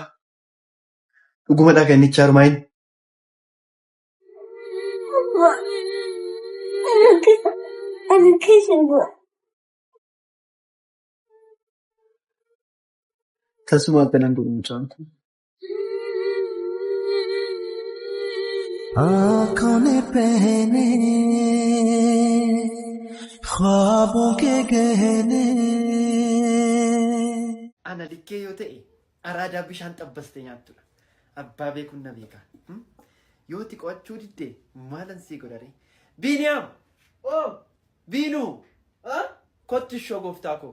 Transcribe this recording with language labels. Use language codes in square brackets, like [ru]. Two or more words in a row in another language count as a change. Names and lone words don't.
[om] Dhugumadhaa kan inni chaarmaayin. Tasuma akkanaan godhu mucaan kun. [hi] आँखों ने पहने ख्वाबों के गहने [om] Ana likkee yoo ta'e araadaa bishaan xabbastee nyaattudha. Abbaa beekuun na beeka. Yoo itti qo'achuu diddee maalan sii godhare? Biiniyaam! Biinuu! Kottu ishoo gooftaa koo.